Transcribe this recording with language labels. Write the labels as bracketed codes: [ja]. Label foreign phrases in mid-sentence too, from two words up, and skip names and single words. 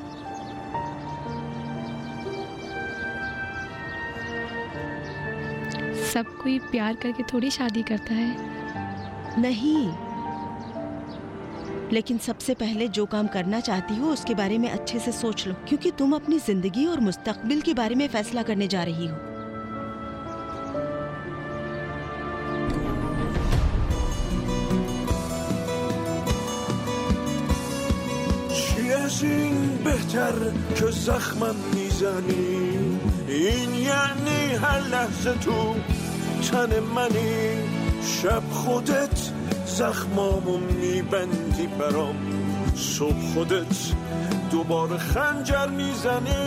[hi] सब कोई प्यार करके थोड़ी शादी करता है। नहीं, लेकिन सबसे पहले जो काम करना चाहती हो उसके बारे में अच्छे से सोच लो, क्योंकि तुम अपनी जिंदगी और मुस्तकबिल के बारे में फैसला करने जा रही हो। [fa] چی از این بهتر که زخمم میزنی، این یعنی هر لحظه تو تن منی، شب خودت زخمامو میبندی برام، صبح خودت دوباره خنجر میزنی.